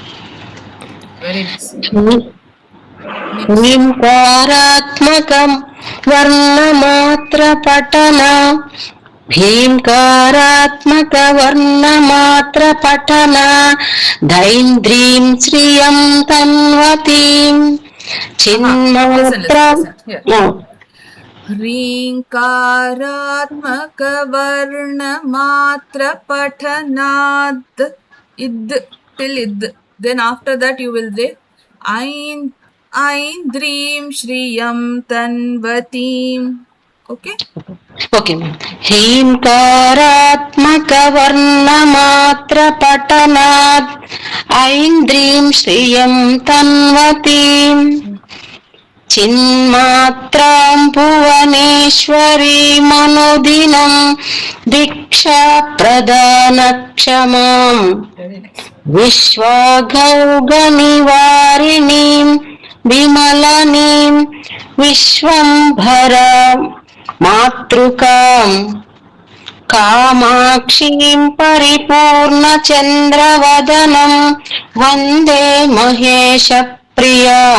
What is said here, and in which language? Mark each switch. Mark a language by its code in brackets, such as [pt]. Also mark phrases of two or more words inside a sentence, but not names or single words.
[en] Very nice. [sa] ವರ್ಣಮಾತ್ರ ಪಠನ ಭೀಂಕಾರಾತ್ಮಕ ವರ್ಣಮಾತ್ರ ಪಠನ ದೈಂದ್ರೀಂ ಶ್ರಿಯಂ ತನ್ವತೀಂ ಚಿನ್ಮಾತ್ರ ह्रीङ्कारात्मक वर्णमात्र पठनात् [en] id till id. Then after that you will say [sa] ऐन्द्रीं श्रियं तन्वतीं. [en] Okay? Okay ma'am. [sa] ಹೀಂಕಾರಾತ್ಮಕ ವರ್ಣಮಾತ್ರ ಪಠನಾತ್ ಐಂದ್ರೀಂ ಶ್ರಿಯಂ ತನ್ವತೀಂ ಚಿನ್ಮಾತ್ರಾಂ ಭುವನೇಶ್ವರೀಮನುದಿನಂ ದೀಕ್ಷಾ ಪ್ರದಾನ ಕ್ಷಮಾಂ ವಿಶ್ವಗೌಗನಿವಾರಿಣೀಂ ವಿಮಲನೀಂ ವಿಶ್ವಂಭರ ಮಾತೃಕಾಂ ಕಾಮಾಕ್ಷೀಂ ಪರಿಪೂರ್ಣಚಂದ್ರವದನಂ ವಂದೇ ಮಹೇಶ ಪ್ರಿಯಾಂ.